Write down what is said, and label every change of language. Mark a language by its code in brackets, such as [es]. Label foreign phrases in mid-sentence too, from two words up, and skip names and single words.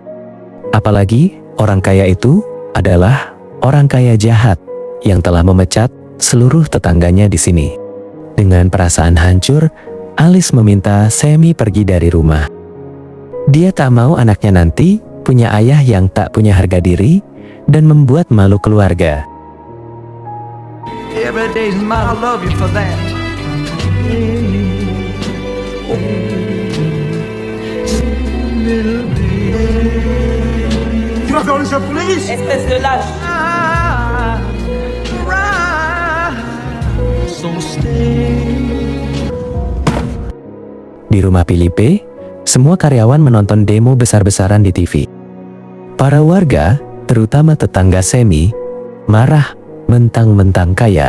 [id] Apalagi orang kaya itu adalah orang kaya jahat yang telah memecat seluruh tetangganya di sini. Dengan perasaan hancur, Alice meminta Sammy pergi dari rumah. Dia tak mau anaknya nanti punya ayah yang tak punya harga diri dan membuat malu keluarga. [en] Every day's mine, I love you for that. [fr] Tu vas faire le chat pour les riches. Espèce de lâche. [id] Di rumah Philippe, semua karyawan menonton demo besar-besaran di TV. Para warga, terutama tetangga Sammy, marah mentang-mentang kaya.